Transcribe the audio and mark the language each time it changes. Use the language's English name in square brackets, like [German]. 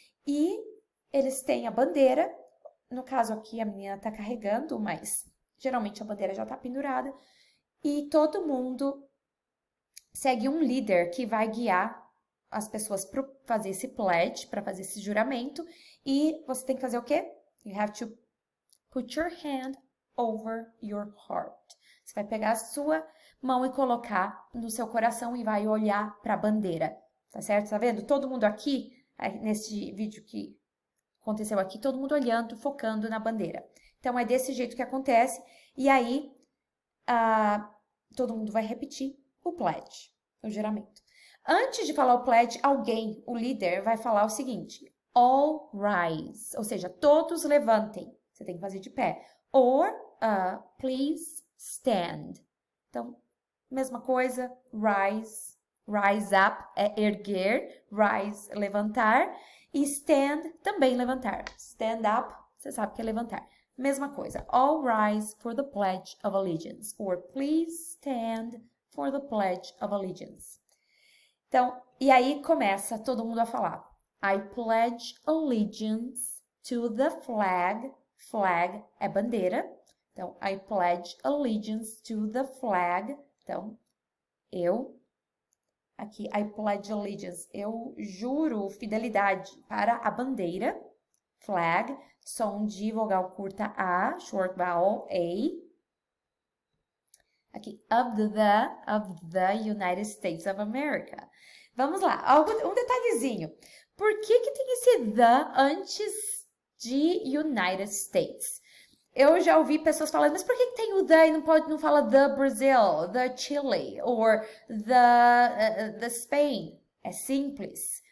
[Portuguese] E eles têm a bandeira. No caso aqui, a menina está carregando, mas geralmente a bandeira já está pendurada. E todo mundo segue um líder que vai guiar as pessoas para fazer esse pledge, para fazer esse juramento. E você tem que fazer o quê? [English] You have to put your hand over your heart. [Portuguese] Você vai pegar a sua mão e colocar no seu coração e vai olhar para a bandeira. Tá certo? Tá vendo? Todo mundo aqui, nesse vídeo que aconteceu aqui, todo mundo olhando, focando na bandeira. Então, é desse jeito que acontece. E aí, todo mundo vai repetir o pledge, o juramento. Antes de falar o pledge, alguém, o líder, vai falar o seguinte: [English] all rise, [Portuguese] ou seja, todos levantem. Você tem que fazer de pé. [English] Or, please stand. [Portuguese] Então, mesma coisa, rise, rise up é erguer, rise, levantar, e stand, também levantar. Stand up, você sabe que é levantar. Mesma coisa, [English] all rise for the Pledge of Allegiance, or please stand for the Pledge of Allegiance. [Portuguese] Então, e aí começa todo mundo a falar: [English] I pledge allegiance to the flag. [Portuguese] Flag é bandeira. Então, [English] I pledge allegiance to the flag. [Portuguese] Então, aqui, [English] I pledge allegiance, [Portuguese] eu juro fidelidade para a bandeira. Flag, som de vogal curta A, short vowel A. Aqui, [English] of the United States of America. [Portuguese] Vamos lá, um detalhezinho. Por que tem esse the antes de United States? Eu já ouvi pessoas falando, mas por que tem o the e não fala [English] the Brazil, the Chile, or the Spain? [Portuguese] É simples.